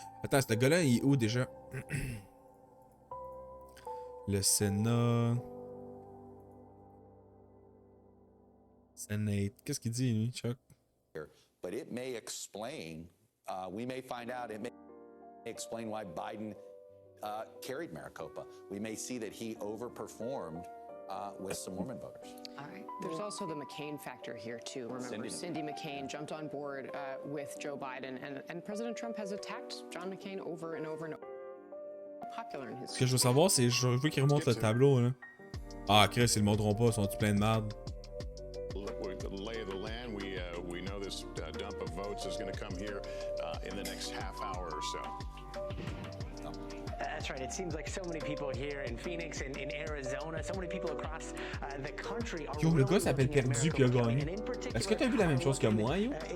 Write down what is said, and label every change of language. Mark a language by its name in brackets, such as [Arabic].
[French] Attends, ce gars-là, il est où déjà? Le Sénat. Senate. Qu'est-ce qu'il dit, lui, Chuck? [English] But it may explain, we may find out, it may explain why Biden carried Maricopa. We may see that he overperformed with some Mormon voters. All right. There's also the McCain factor here, too. Remember, Cindy McCain jumped on board with Joe Biden, and President Trump has attacked John McCain over and over and over. Popular in his... [French] Ce que je veux savoir, c'est je veux qu'il remonte le tableau, là. Ah, Chris, ils le montreront pas, ils sont-ils pleins de merde? [English] The lay of the land, we know this dump of votes is going to come here in the next half hour or so. That's right. It seems like so many people here in Phoenix and in Arizona, so many people across the country are. [French] Yo, le gars s'appelle Perdu puis a gagné. Est-ce que t'as vu la même chose que moi, yo?